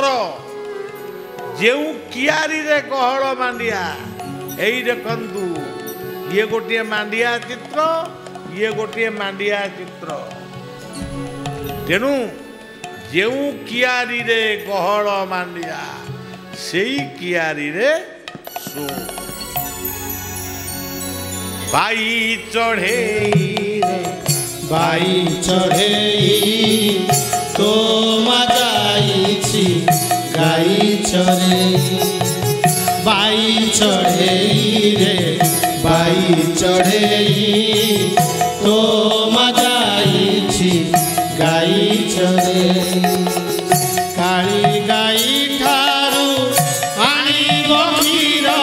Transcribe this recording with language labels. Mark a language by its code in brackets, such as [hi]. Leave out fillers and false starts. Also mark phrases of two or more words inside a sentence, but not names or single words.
[or] ଯେଉଁ କିଆରିରେ ଗହଳ ମାଣ୍ଡିଆ, ଏଇ ଦେଖନ୍ତୁ ଇଏ ଗୋଟିଏ ମାଣ୍ଡିଆ ଚିତ୍ର, ଇଏ ଗୋଟିଏ ମାଣ୍ଡିଆ ଚିତ୍ର। ତେଣୁ ଯେଉଁ କିଆରିରେ ଗହଳ ମାଣ୍ଡିଆ, ସେଇ କିଆରିରେ ଶୋ। ବାଇ ଚଢ଼େଇ ବାଇ ଚଢ଼େଇ ତୋ ମାଜାଇଛି ଗାଇ ଚଢ଼େ ବାଇ ଚଢ଼େଇ ରେ ବାଇ ଚଢ଼େଇ ତୋ ମାଜାଇଛି ଗାଇ ଚଢ଼େ କାଳୀ ଗାଇ ଠାରୁ ଆଣିବ କ୍ଷୀର